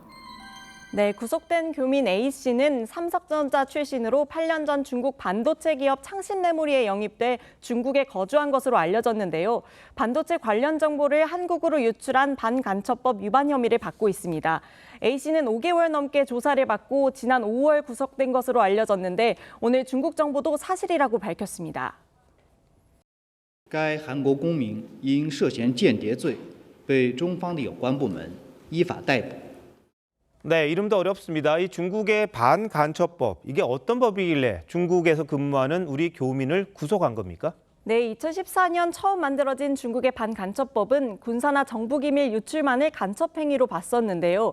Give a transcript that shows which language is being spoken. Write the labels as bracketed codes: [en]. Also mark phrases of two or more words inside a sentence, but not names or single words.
[ko] 네, 구속된 교민 A씨는 삼성전자 출신으로 8년 전 중국 반도체 기업 창신메모리에 영입돼 중국에 거주한 것으로 알려졌는데요. 반도체 관련 정보를 한국으로 유출한 반간첩법 위반 혐의를 받고 있습니다. A씨는 5개월 넘게 조사를 받고 지난 5월 구속된 것으로 알려졌는데 오늘 중국 정부도 사실이라고 밝혔습니다. [zh] 该韩国公民因涉嫌间谍罪被中方的有关部门依法逮捕。 [ko] 네, 이름도 어렵습니다. 이 중국의 반간첩법, 이게 어떤 법이길래 중국에서 근무하는 우리 교민을 구속한 겁니까? 네, 2014년 처음 만들어진 중국의 반간첩법은 군사나 정부기밀 유출만을 간첩행위로 봤었는데요.